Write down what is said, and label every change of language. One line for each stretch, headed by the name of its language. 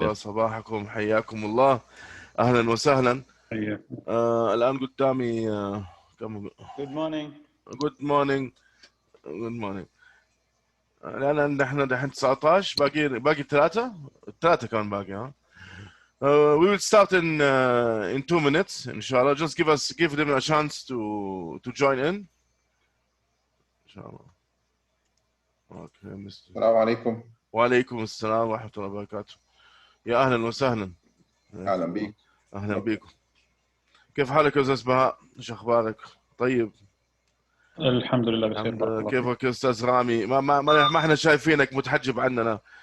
Arabic: الله صباحكم، حياكم الله، أهلا وسهلا. الآن قدامي كم؟
English: Good morning. Good morning. Good morning.
Arabic: الآن نحن دحين 19، باقي ثلاثة كمان باقي. ها.
English: We will start in 2 minutes
Arabic: إن شاء الله.
English: Just give them a chance to join in.
Arabic: إن شاء الله. Okay, السلام عليكم. وعليكم السلام ورحمة الله وبركاته. يا أهلا وسهلا. أهلا بيك. أهلا بيكم. كيف حالك يا أستاذ بهاء؟ إيش أخبارك؟ طيب. الحمد لله بخير. كيفك يا أستاذ رامي؟ ما إحنا شايفينك متحجب عننا.